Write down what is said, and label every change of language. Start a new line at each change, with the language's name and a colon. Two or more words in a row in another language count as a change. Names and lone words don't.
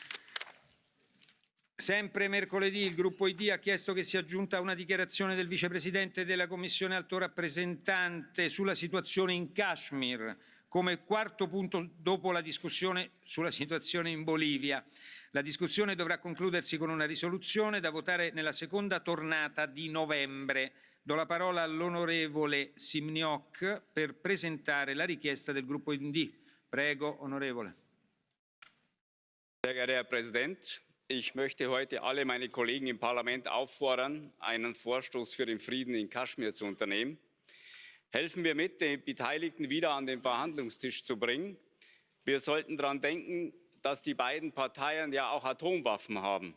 Italian: Sempre mercoledì il gruppo ID ha chiesto che sia aggiunta una dichiarazione del vicepresidente della Commissione alto rappresentante sulla situazione in Kashmir come quarto punto dopo la discussione sulla situazione in Bolivia. La discussione dovrà concludersi con una risoluzione da votare nella seconda tornata di novembre. Do la parola all'onorevole Simniok per presentare la richiesta del gruppo ID. Prego, onorevole.
German: Sehr geehrter Herr Präsident, ich möchte heute alle meine Kollegen im Parlament auffordern, einen Vorstoß für den Frieden in Kaschmir zu unternehmen. Helfen wir mit, die Beteiligten wieder an den Verhandlungstisch zu bringen. Wir sollten daran denken, dass die beiden Parteien ja auch Atomwaffen haben.